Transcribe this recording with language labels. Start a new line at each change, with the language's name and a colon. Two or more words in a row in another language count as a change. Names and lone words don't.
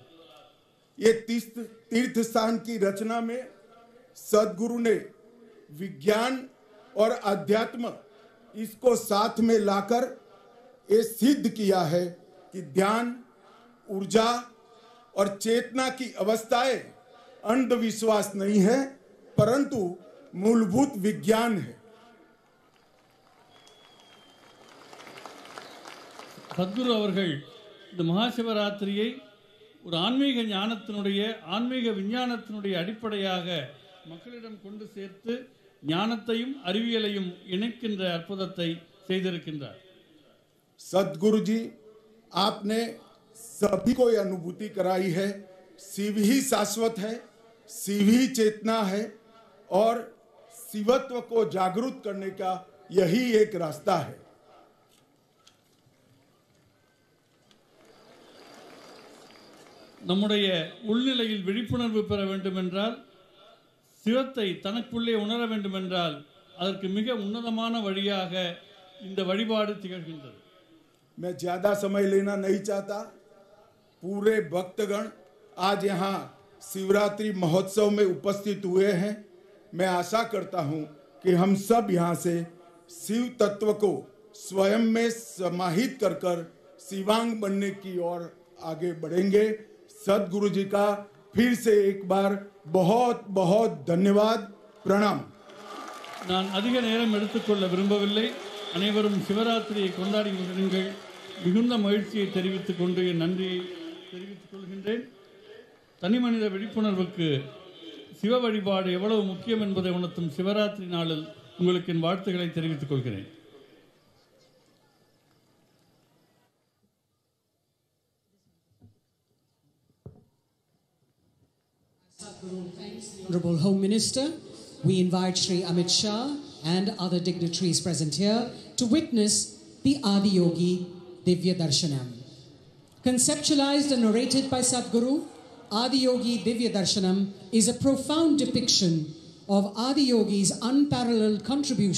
Hindi: ये तीर्थ स्थान की रचना में सदगुरु ने विज्ञान और अध्यात्म इसको साथ में लाकर ये सिद्ध किया है कि ध्यान, ऊर्जा और चेतना की अवस्थाएं अंधविश्वास नहीं है, परंतु मूलभूत विज्ञान है.
Tamil: சத்குரு அவர்கள் இந்த மகாசிவராத்திரியை ஒரு ஆன்மீக ஞானத்தினுடைய, ஆன்மீக விஞ்ஞானத்தினுடைய அடிப்படையாக மக்களிடம் கொண்டு சேர்த்து ஞானத்தையும் அறிவியலையும் இணைக்கின்ற அற்புதத்தை செய்திருக்கின்றார்.
Hindi: सदगुरु जी, आपने सभी को यह अनुभूति कराई है, शिव ही शाश्वत है, शिव ही चेतना है और शिवत्व को जागरूक करने का यही एक रास्ता है.
Tamil: நம்முடைய உள்நிலையில் விழிப்புணர்வு பெற வேண்டும் என்றால், சிவத்தை தனக்குள்ளே உணர வேண்டும் என்றால், அதற்கு மிக உன்னதமான வழியாக இந்த வழிபாடு திகழ்கின்றது.
Hindi: मैं ज्यादा समय लेना नहीं चाहता. पूरे भक्तगण आज यहाँ शिवरात्रि महोत्सव में उपस्थित हुए हैं. मैं आशा करता हूँ कि हम सब यहाँ से शिव तत्व को स्वयं में समाहित कर शिवांग बनने की ओर आगे बढ़ेंगे. सदगुरु जी का फिर से एक बार बहुत बहुत धन्यवाद, प्रणाम.
Tamil: நான் அதிக நேரம் எடுத்துக்கொள்ள விரும்பவில்லை. அனைவரும் சிவராத்திரியை கொண்டாடி வருங்கள். மிகுந்த மகிழ்ச்சியை தெரிவித்துக் கொண்டு என் நன்றியை தெரிவித்துக் கொள்கின்றேன். தனிமனித விழிப்புணர்வுக்கு சிவ வழிபாடு எவ்வளவு முக்கியம் என்பதை உணர்த்தும் சிவராத்திரி நாளில் உங்களுக்கு என் வாழ்த்துக்களை தெரிவித்துக் கொள்கிறேன்.
English: Honorable Home Minister, we invite Shri Amit Shah and other dignitaries present here to witness the Adiyogi Divya Darshanam. Conceptualized and narrated by Sadhguru, Adiyogi Divya Darshanam is a profound depiction of Adiyogi's unparalleled contribution